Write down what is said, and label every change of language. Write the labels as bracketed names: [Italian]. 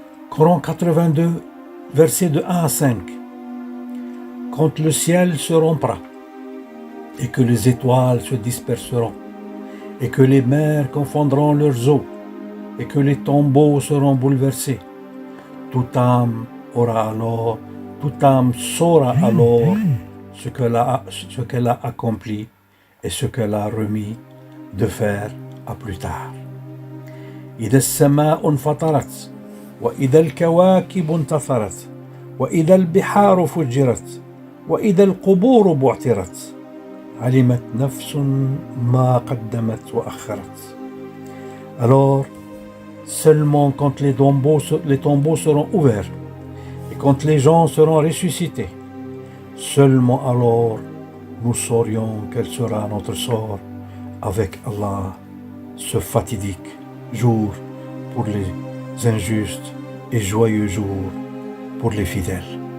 [French] Coran 82, versets de 1 à 5. Quand le ciel se rompra, et que les étoiles se disperseront, et que les mers confondront leurs eaux, et que les tombeaux seront bouleversés, toute âme saura alors ce qu'elle a accompli et ce qu'elle a remis de faire à plus tard. [Arabic] إذا السماء انفطرت وإذا الكواكب انتثرت وإذا البحار فجرت وإذا القبور بعثرت علمت نفس ما قدمت وأخرت. [French] Alors, seulement quand les tombeaux seront ouverts et quand les gens seront ressuscités, seulement alors nous saurions quel sera notre sort avec Allah, ce fatidique jour pour les injustes et joyeux jour pour les fidèles.